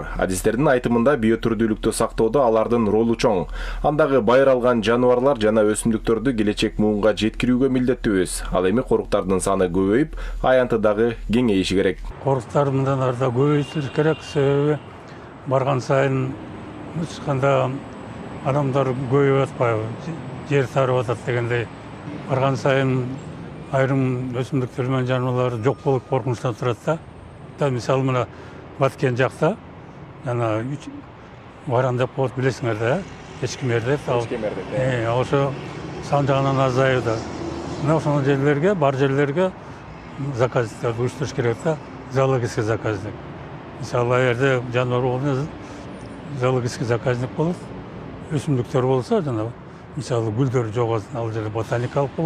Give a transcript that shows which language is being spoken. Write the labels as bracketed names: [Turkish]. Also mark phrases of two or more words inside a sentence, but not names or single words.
[Kyrgyz] Адистердин айтымында биотүрдүүлүктү сактоодо алардын ролу чоң. Андагы байыралган жаныбарлар жана өсүмдүктөрдү келечек муунга жеткирүүгө милдеттүүбүз. Ал эми коруктардын саны көбөйүп, аянты дагы кеңейиши керек. Коруктар мындан арда көбөйтүлүш керек, себеби барган сайын [Kazakh] ешқандай адамдар көбейіп жатпайбы, [Kyrgyz] жер сарып жатат дегендей. [Kazakh] Барған сайын айрым өсімдіктер мен жануарлар жоқ болып қорқыныштан тұрады да. Мысалы мына Баткен жақта жана варан деп қойып білесіңдер да, ешкімерде. [Kyrgyz] Ошо сан жағынан азаюуда. Мына ошол жерлерге, бар жерлерге заказдыктарды уюштуруш керек да, [Russian] зоологический заказник. [Kyrgyz] Мисалы, эгерде жануар болсо [Russian] зоологический заказник [Kyrgyz] болот, өсүмдүктөр болсо, жана мисалы гүлдөр жок, ал жерде ботаникалык болот.